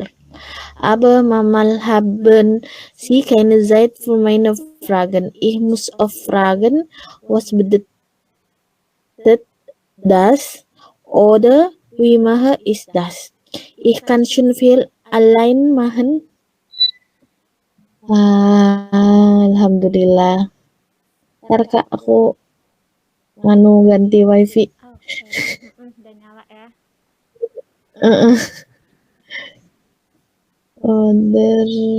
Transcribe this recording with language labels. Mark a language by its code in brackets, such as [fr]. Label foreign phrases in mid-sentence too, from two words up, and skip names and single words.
[de] Aber manchmal haben sie keine Zeit für meine Fragen. Ich muss oft fragen, was bedeutet das? Oder wie mache ich das? Ich kann schon viel allein machen. [id] Alhamdulillah. Ntar Kak, aku ganti wifi. Oke, udah nyala ya. Order.